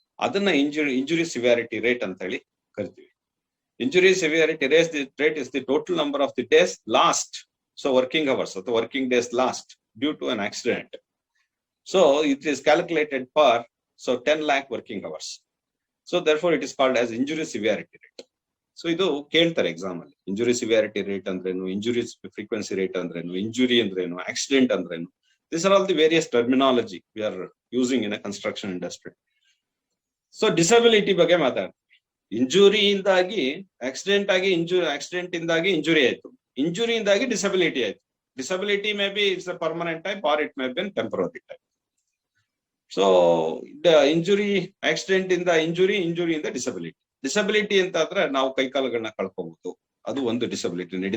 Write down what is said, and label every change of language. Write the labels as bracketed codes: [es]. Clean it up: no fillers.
[kn] ಅದನ್ನ injury severity rate ಅಂತ ಹೇಳಿ ಕರಿತೀವಿ. [en] Injury severity rate is the total number of the days lost, so working hours ಅಥವಾ working days lost due to an accident. So it is calculated for 10 lakh working hours. So therefore it is called as injury severity rate. [kn] So ಇದು ಕೇಳ್ತಾರೆ exam ಅಲ್ಲಿ, injury severity rate ಅಂದ್ರೇನು, injury frequency rate ಅಂದ್ರೇನು, injury ಅಂದ್ರೇನು, accident ಅಂದ್ರೇನು. [en] These are all the various terminology we are using in a construction industry. [kn] So disability ಬಗ್ಗೆ ಮಾತಾಡ್ತೀವಿ. ಇಂಜುರಿಯಿಂದಾಗಿ accident ಇಂದಾಗಿ ಇಂಜುರಿ ಆಯ್ತು, ಇಂಜುರಿಯಿಂದಾಗಿ ಡಿಸಬಿಲಿಟಿ ಆಯ್ತು. [en] Disability may be it's a permanent type or it may be temporary type. [kn] So injury, accident ಇಂದ ಇಂಜುರಿಯಿಂದ disability ಅಂತ ಆದ್ರೆ ನಾವು ಕೈಕಾಲುಗಳನ್ನ ಕಳ್ಕೋಬಹುದು, ಅದು ಒಂದು ಡಿಸಬಿಲಿಟಿ.